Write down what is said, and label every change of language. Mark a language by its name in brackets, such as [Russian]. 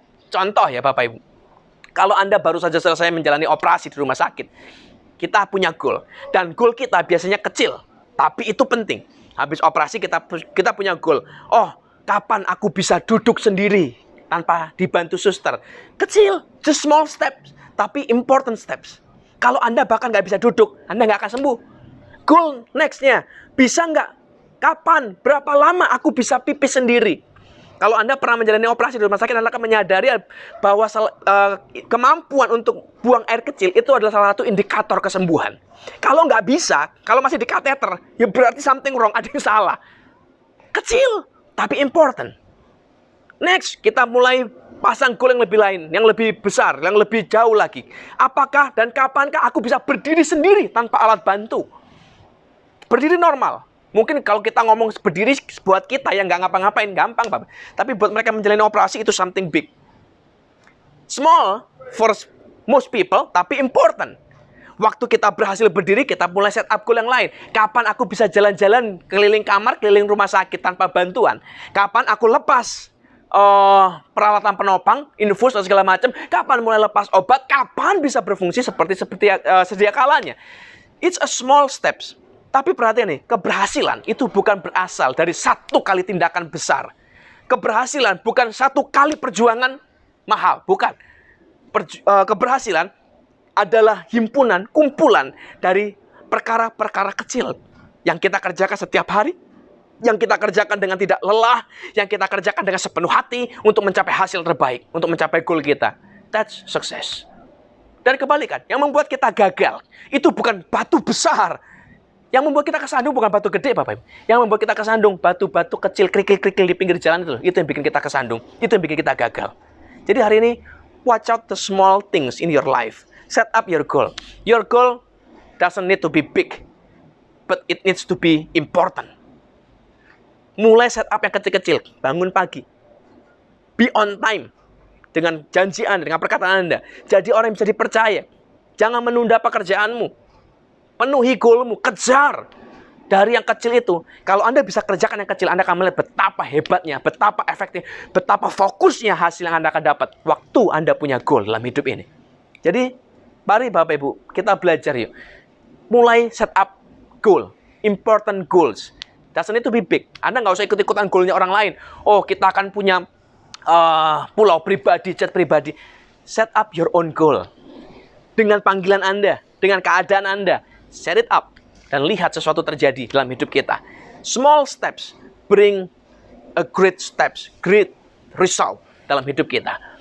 [Indonesian] Contoh ya Bapak Ibu, kalau Anda baru saja selesai menjalani operasi di rumah sakit, kita punya goal. Dan goal kita biasanya kecil, tapi itu penting. Habis operasi kita punya goal. Oh, kapan aku bisa duduk sendiri tanpa dibantu suster? [English] Kecil, just small steps, tapi important steps. [Indonesian] Kalau Anda bahkan nggak bisa duduk, Anda nggak akan sembuh. Goal next-nya, bisa nggak? Kapan? Berapa lama aku bisa pipis sendiri? Kalau Anda pernah menjalani operasi di rumah sakit, Anda akan menyadari bahwa kemampuan untuk buang air kecil itu adalah salah satu indikator kesembuhan. Kalau nggak bisa, kalau masih di kateter, ya berarti [English] something wrong, [Indonesian] ada yang salah. Kecil, tapi important. Next, kita mulai pasang goal yang lebih lain, yang lebih besar, yang lebih jauh lagi. Apakah dan kapankah aku bisa berdiri sendiri tanpa alat bantu? Berdiri normal. Mungkin kalau kita ngomong berdiri buat kita yang nggak ngapa-ngapain, gampang, Bapak. Tapi buat mereka menjalani operasi itu [English] something big. Small for most people, tapi important. [Indonesian] Waktu kita berhasil berdiri, kita mulai set up goal yang lain. Kapan aku bisa jalan-jalan keliling kamar, keliling rumah sakit tanpa bantuan? Kapan aku lepas peralatan penopang, infus dan segala macam? Kapan mulai lepas obat? Kapan bisa berfungsi seperti sedia kalanya? [English] It's a small steps. [Indonesian] Tapi perhatian nih, keberhasilan itu bukan berasal dari satu kali tindakan besar. Keberhasilan bukan satu kali perjuangan mahal, bukan. Keberhasilan adalah himpunan, kumpulan dari perkara-perkara kecil yang kita kerjakan setiap hari, yang kita kerjakan dengan tidak lelah, yang kita kerjakan dengan sepenuh hati untuk mencapai hasil terbaik, untuk mencapai goal kita. [English] That's success. [Indonesian] Dan kebalikan, yang membuat kita gagal itu bukan batu besar. Yang membuat kita kesandung bukan batu gede, Bapak Ibu. Yang membuat kita kesandung batu-batu kecil, kerikil-kerikil di pinggir jalan itu yang bikin kita kesandung. Itu yang bikin kita gagal. Jadi hari ini, [English] watch out the small things in your life. Set up your goal. Your goal doesn't need to be big, but it needs to be important. [Indonesian] Mulai set up yang kecil-kecil. Bangun pagi. [English] Be on time. [Indonesian] Dengan janji Anda, dengan perkataan Anda. Jadi orang yang bisa dipercaya. Jangan menunda pekerjaanmu. Penuhi goalmu, kejar. Dari yang kecil itu, kalau Anda bisa kerjakan yang kecil, Anda akan melihat betapa hebatnya, betapa efektif, betapa fokusnya hasil yang Anda akan dapat waktu Anda punya goal dalam hidup ini. Jadi, mari Bapak Ibu, kita belajar yuk. [English] Mulai set up goal, important goals. Doesn't need to be big. [Indonesian] Anda nggak usah ikut-ikutan goalnya orang lain. Oh, kita akan punya pulau pribadi, jet pribadi. [English] Set up your own goal. [Indonesian] Dengan panggilan Anda, dengan keadaan Anda. [English] Set it up [Indonesian] dan lihat sesuatu terjadi dalam hidup kita. [English] Small steps bring a great steps, great result [Indonesian] dalam hidup kita.